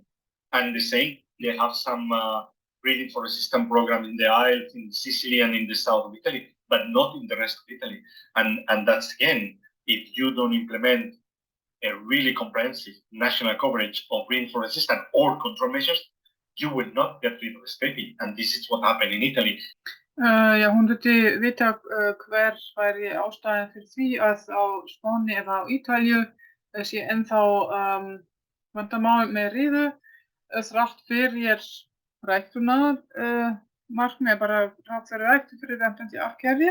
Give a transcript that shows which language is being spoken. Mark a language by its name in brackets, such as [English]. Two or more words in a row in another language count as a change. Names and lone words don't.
[English] And the same, they have some breeding for resistance program in the Isles, in Sicily and in the south of Italy, but not in the rest of Italy. And that's, again, if you don't implement a really comprehensive national coverage of breeding for resistance or control measures, you will not get rid of scraping. And this is what happened in Italy. [Icelandic] Já, hún vildi vita hver væri ástæðan fyrir því að á Spáni eða á Ítalíu sé ennþá vandamál með riðu þrátt fyrir ræktunar markmið bara þrátt fyrir ræktun fyrir verndandi arfgerðir.